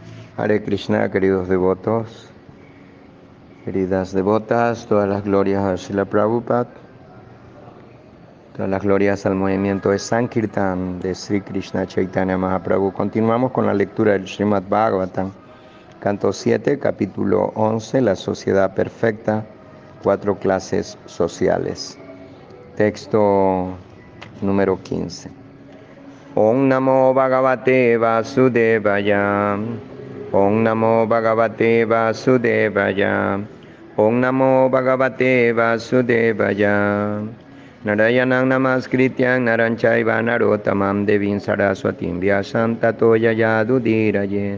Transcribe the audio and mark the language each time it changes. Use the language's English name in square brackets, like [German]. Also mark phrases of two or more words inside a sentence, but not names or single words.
[Sanskrit] हरे कृष्ण, [Spanish] queridos devotos, queridas devotas, todas las glorias a Srila Prabhupada, todas las glorias al movimiento de Sankirtan de Sri Krishna Chaitanya Mahaprabhu. Continuamos con la lectura del Srimad Bhagavatam, canto 7, capítulo 11, la sociedad perfecta, 4 clases sociales. Texto número 15. [Sanskrit] ॐ नमो भगवते वासुदेवाय. ॐ नमो भगवते वासुदेवाय. ॐ नमो भगवते वासुदेवाय. नारायणं नमस्कृत्य नरञ्चैव नरोत्तमम् देवीं सरस्वतीं व्यासं ततो जयमुदीरयेत्.